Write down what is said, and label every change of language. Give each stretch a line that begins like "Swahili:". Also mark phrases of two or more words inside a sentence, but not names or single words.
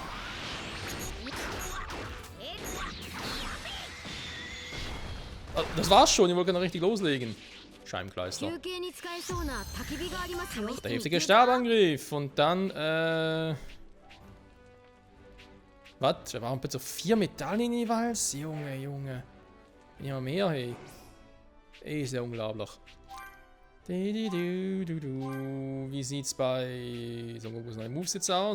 German: Das war's schon, ich wollte noch richtig loslegen. Scheibenkleister.
Japanese: 休憩に使えそうな焚き火がありますよ。
German: Der heftige Stabangriff. Und dann, was? Wir waren bitte 4 Medaillen jeweils? Junge, Junge. Bin ja mehr, hey. Ist ja unglaublich. Wie sieht's bei Son Gokus neuen Moves jetzt aus?